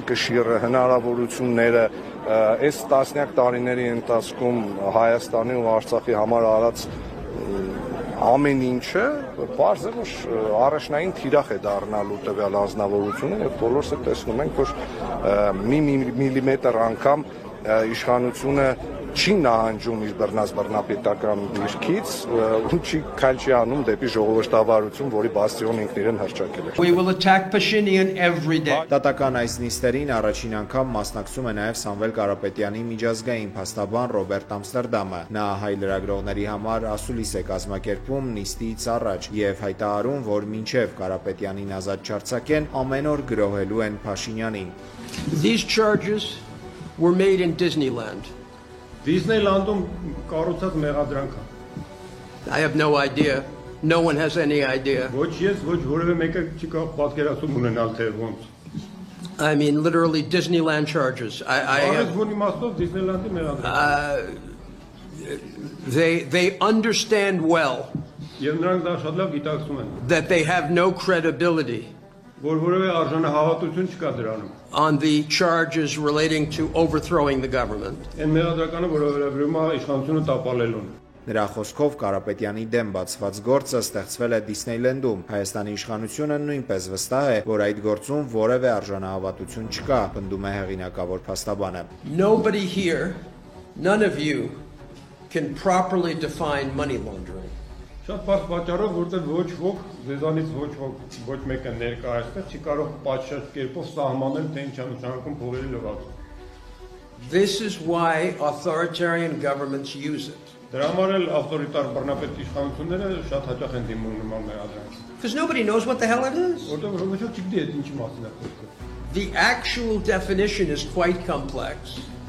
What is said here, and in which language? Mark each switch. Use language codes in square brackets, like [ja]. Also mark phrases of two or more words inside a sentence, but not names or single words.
[hy] կշիռը, հնարավորությունները, այս տասնյակ տարիների ընթացքում Հայաստանի ու Արցախի համար արած ամեն ինչը բարձ է, որ առաջնային թիրախ է դառնալու տվյալ անձնավորությունը եւ բոլորս է տեսնում ենք, որ մի միլիմետր անգամ իշխանությունը չի նահանջում իր բռնապետական դիրքից ու չի անում դեպի ժողովրդավարություն, որի բաստիոն ինքն իրեն հռչակել է։ [en] We will attack Pashinyan every day. [hy] Դատական այս նիստերին առաջին անգամ մասնակցում է նաև Սամվել Կարապետյանի միջազգային փաստաբան Ռոբերտ Ամստերդամը։ Նա հայ լրագրողների համար ասուլիս է կազմակերպում նիստից առաջ եւ հայտարարում, որ մինչեւ Կարապետյանին ազատ չարձակեն, ամեն օր գրոհելու են Փաշինյանին։ [en] These charges were made in Disneyland. [hy] Disneyland-ում կառուցած մեղադրանք է։ [en] I have no idea. No one has any idea. [hy] Ոչ ես, ոչ որևէ մեկը չի կարող պատկերացում ունենալ թե ոնց։ [en] I mean literally Disneyland charges. They understand well that they have no credibility on the charges relating to overthrowing the government. [hy] Նրա խոսքով Կարապետյանի դեմ բացված գործը ստեղծվել է Դիսնեյլենդում։ Հայաստանի իշխանությունը նույնպես վստահ է, որ այդ գործում որևէ արժանահավատություն չկա, պնդում է հեղինակավոր փաստաբանը։ [en] Nobody here, none of you can properly define money laundering. [hy] Շատ բարձ պատճառով, որտեղ ոչ ոք, ձեզանից ոչ մեկը ներկա այստեղ չի կարող պատշաճ կերպով սահմանել, թե ինչ է նշանակում փողերի լվացում։ [en] This is why authoritarian governments use it. Because nobody knows what the hell it is. The actual definition is quite complex.